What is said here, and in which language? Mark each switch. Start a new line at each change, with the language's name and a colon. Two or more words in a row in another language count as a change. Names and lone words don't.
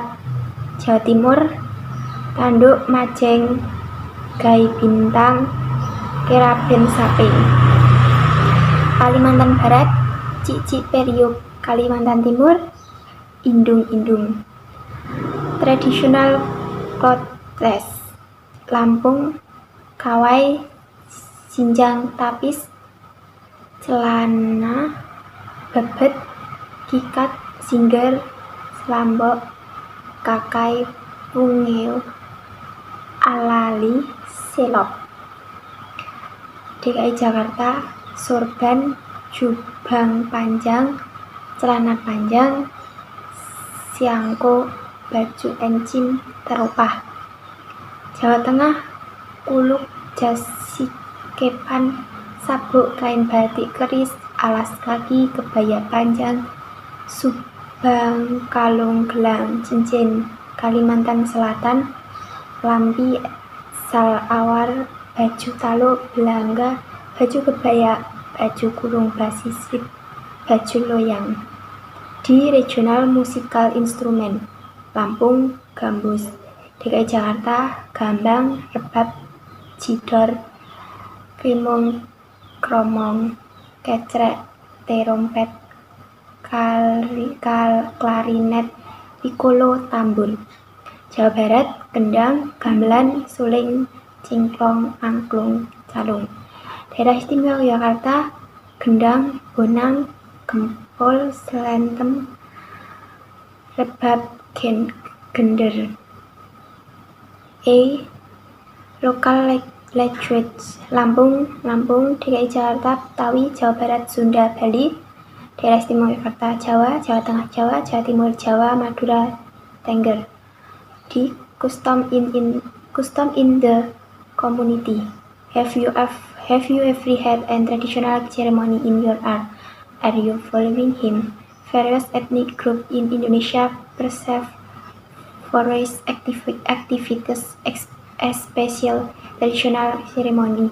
Indonesian: Jawa Timur, Tanduk, Majeng, Gai Bintang, Keraben Sape. Kalimantan Barat, Cici Periuk. Kalimantan Timur, Indung-Indung.
English: Traditional clothes.
Indonesian: Lampung, Kawai, Sinjang Tapis, celana, bebet, kikat, singger, selambok, kakai, pungeo, alali, selop. DKI Jakarta, sorban, jubang panjang, celana panjang, siangko, baju encim, teropah. Jawa Tengah, kuluk, jas sikepan, sabuk, kain batik keris, alas kaki, kebaya panjang, subang, kalung, gelang, cincin. Kalimantan Selatan, lampi, salawar, baju talo, belangga, baju kebaya, baju kurung basisip, baju loyang.
English: Di regional musical instrumen.
Indonesian: Lampung, gambus. DKI Jakarta, gambang, rebab, cidor, krimung, kromong, kecrek, terompet, klarinet, piccolo, tambur. Jawa Barat, kendang, gamelan, suling, cingklong, angklung, calung. Daerah Istimewa Yogyakarta, gendang, bonang, gempol, selentem, rebab, gender.
English: Local language.
Indonesian: Lampung, DKI Jakarta, Betawi, Jawa Barat, Sunda, Bali. Daerah Istimewa Yogyakarta, Jawa, Jawa Tengah, Jawa, Jawa Timur, Jawa, Madura, Tengger. D.
English: Custom in the community. Have you ever had a traditional ceremony in your art? Are you following him? Various ethnic groups in Indonesia preserve various activities, especially traditional ceremony.